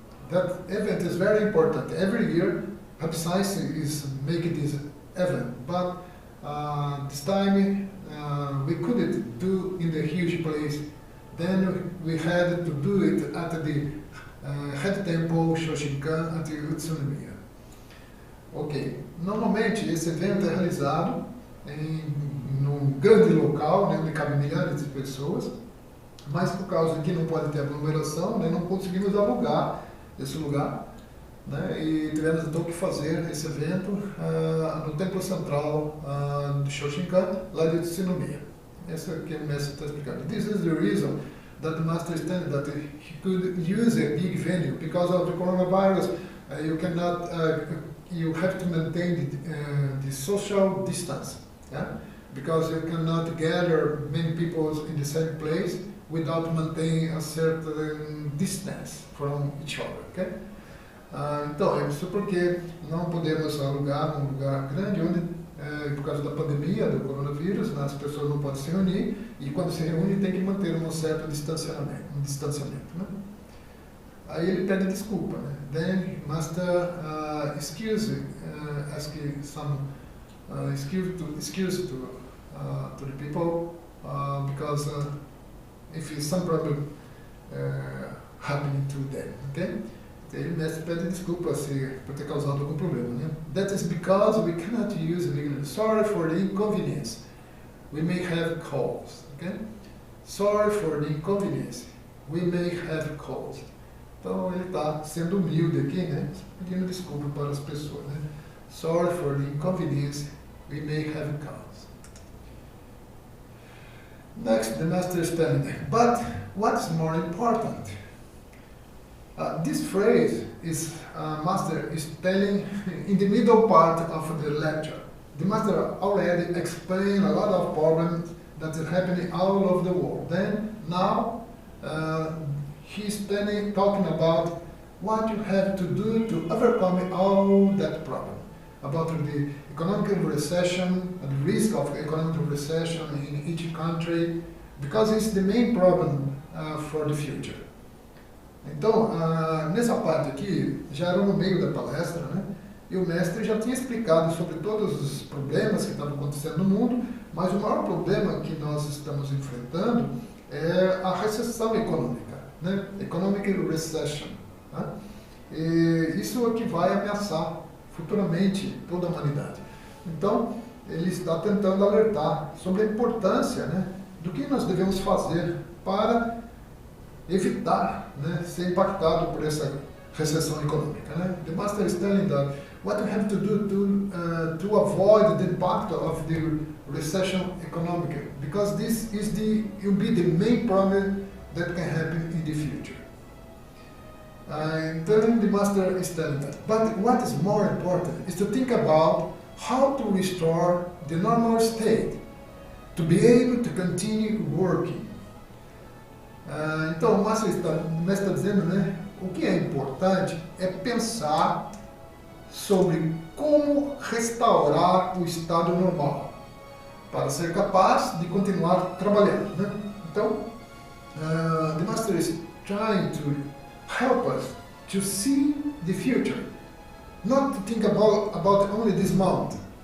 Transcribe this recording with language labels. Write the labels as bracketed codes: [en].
[en] That event is very important. Every year, Science is making this event, but this time we couldn't do in the huge place. Then we had to do it at the head temple Shoshinkan at the Utsunomiya. [pt] Ok, normalmente esse evento é realizado num grande local, né, onde cabe milhares de pessoas, mas por causa que não pode ter aglomeração, né, não conseguimos alugar esse lugar, né, e tivemos então que fazer esse evento no templo central de Shoshinkan, lá de Utsunomiya. Esse aqui o mestre está explicando. [en] This is the reason that the master stated that he could use a big venue because of the coronavirus. You cannot, you have to maintain the social distance, yeah? Because you cannot gather many people in the same place without maintaining a certain distance from each other, okay? [pt] Então, é isso porque não podemos alugar um lugar grande onde por causa da pandemia, do coronavírus, né, as pessoas não podem se reunir, e quando se reúnem tem que manter um certo distanciamento, né? Aí ele pede desculpa, né? [en] Then Master excuse ask some excuse to the people because if some problem happening to them, okay? [pt] Ele mestre pede desculpa por ter causado algum problema, né? [en] That is because we cannot use legal. Sorry for the inconvenience. We may have calls, okay? Sorry for the inconvenience. We may have calls. [pt] Então ele está sendo humilde aqui, né? Pedindo desculpa para as pessoas, né? [en] Sorry for the inconvenience. We may have calls. Next, the master is telling them, but what's more important? This phrase is master is telling in the middle part of the lecture. The master already explained a lot of problems that are happening all over the world. Then now he's talking about what you have to do to overcome all that problem. About the economic recession, the risk of economic recession in each country, because it's the main problem for the future. [pt] Então, nessa parte aqui, já era no meio da palestra, né? E o mestre já tinha explicado sobre todos os problemas que estavam acontecendo no mundo, mas o maior problema que nós estamos enfrentando é a recessão econômica, né? Economic recession, né? E isso é que vai ameaçar futuramente toda a humanidade. Então, ele está tentando alertar sobre a importância, né, do que nós devemos fazer para evitar, né, ser impactado por essa recessão econômica, né? [en] The master is telling that what we have to do to avoid the impact of the recession economic, because this is will be the main problem that can happen in the future. Then the master is telling that, but what is more important is to think about how to restore the normal state, to be able to continue working. [pt] Então o mestre está dizendo, né, o que é importante é pensar sobre como restaurar o estado normal para ser capaz de continuar trabalhando, né? Então, [en] the master is trying to help us to see the future, not to think about only this moment.